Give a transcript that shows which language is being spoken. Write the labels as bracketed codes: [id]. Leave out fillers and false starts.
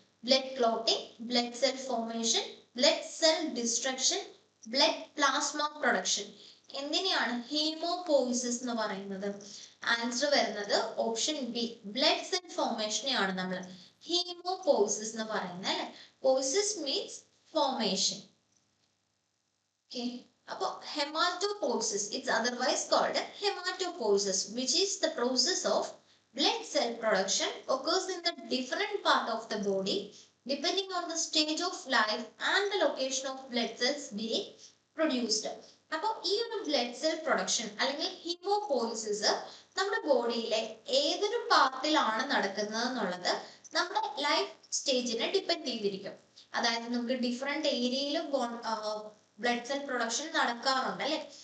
[en] Blood clotting, blood cell formation, blood cell destruction, blood plasma production. [ml] എന്തിനെയാണ് ഹീമോപോയിസിസ് എന്ന് പറയുന്നത്? Answer വരുന്നത് ഓപ്ഷൻ ബി, ബ്ലഡ് സെൽ ഫോർമേഷനെയാണ് നമ്മൾ ഹീമോപോയിസിസ് എന്ന് പറയുന്നത് അല്ലെ. പോയിസിസ് മീൻസ് ഫോർമേഷൻ. [en] Okay, അപ്പോൾ haematopoiesis it's otherwise called haematopoiesis, which is the process of blood cell production occurs in the different part of the body depending on the stage of life and the location of blood cells being produced. [ml] അപ്പോൾ ഈ ഒരു blood cell production അല്ലെങ്കിൽ ഹീമോപോയിസിസ് നമ്മുടെ ബോഡിയിലെ ഏതൊരു പാർട്ടിലാണ് നടക്കുന്നത് എന്നുള്ളത് നമ്മുടെ life സ്റ്റേജിനെ depend ചെയ്തിരിക്കും. അതായത് നമുക്ക് ഡിഫറെന്റ് ഏരിയയിലും ബ്ലഡ് സെൽ പ്രൊഡക്ഷൻ നടക്കാറുണ്ട് അല്ലെ.